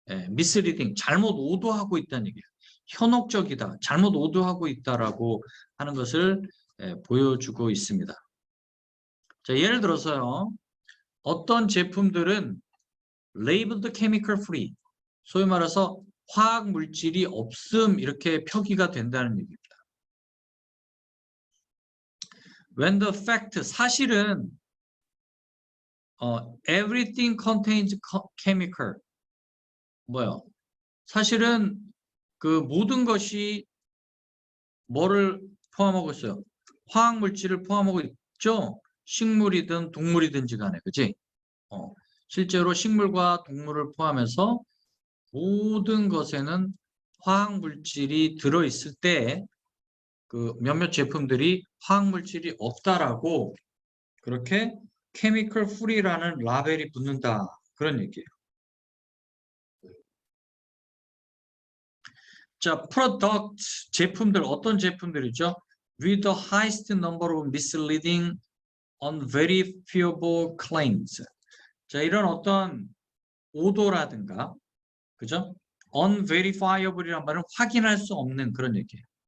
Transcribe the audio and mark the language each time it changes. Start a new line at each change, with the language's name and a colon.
Korean: 미스리딩, 잘못 오도하고 있다는 얘기예요. 현혹적이다, 잘못 오도하고 있다라고 하는 것을 보여주고 있습니다. 자, 예를 들어서요. 어떤 제품들은
English: labeled chemical free,
Korean: 소위 말해서 화학 물질이 없음 이렇게 표기가 된다는 얘기입니다.
English: When the fact,
Korean: 사실은
English: everything contains chemical,
Korean: 뭐요? 사실은 그 모든 것이 뭐를 포함하고 있어요? 화학 물질을 포함하고 있죠? 식물이든 동물이든지 간에, 그치? 실제로 식물과 동물을 포함해서 모든 것에는 화학 물질이 들어있을 때 그 몇몇 제품들이 화학 물질이 없다라고 그렇게 chemical free라는 라벨이 붙는다. 그런 얘기예요. 자, product, 제품들, 어떤 제품들이죠?
English: With the highest number of misleading, unverifiable claims.
Korean: 자, 이런 어떤 오도라든가, 그죠? unverifiable이란 말은 확인할 수 없는 그런 얘기예요.